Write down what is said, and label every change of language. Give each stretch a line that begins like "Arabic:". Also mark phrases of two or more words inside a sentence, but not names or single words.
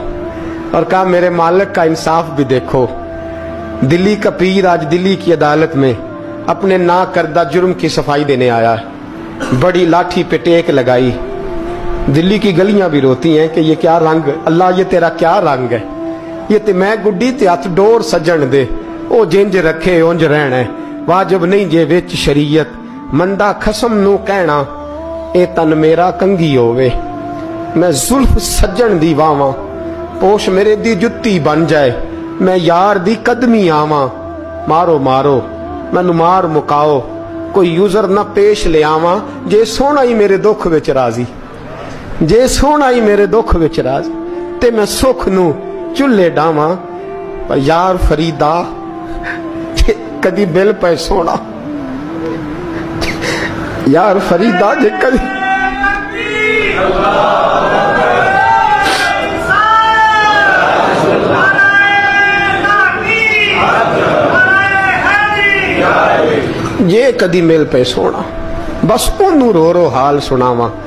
Urdu: اور کہا میرے مالک کا انصاف بھی دیکھو, دلی کا پیر آج دلی کی عدالت میں اپنے نا کردہ جرم کی صفائی دینے آیا ہے. بڑی لاٹھی پہ ٹیک لگائی. دلی کی گلیاں بھی روتی ہیں کہ یہ کیا رنگ, اللہ یہ تیرا کیا رنگ ہے.
Punjabi: یہ تے میں گڈی تے ہاتھ ڈور سجن دے, او جنج رکھے اونج رہنا ہے, واجب نہیں جے وچ شریعت, منڈا خسم نو کہنا اے تن میرا کنگھی ہووے. میں زلف سجن دی واواں, پوش میرے دی جتی بن جائے, میں یار دی قدمی آواں. مارو مارو مینوں مار مکاؤ, کوئی یوزر نہ پیش لے آواں, جے سونا ہی میرے دکھ وچ راضی, جے سونا ہی میرے دکھ وچ راضی, تے میں سکھ نو چلے ڈاواں. پر یار فریدا کدی بل پہ سونا, یار فریدا جے کدی یہ کدی مل پہ سونا, بس انہوں رو رو حال سناواں.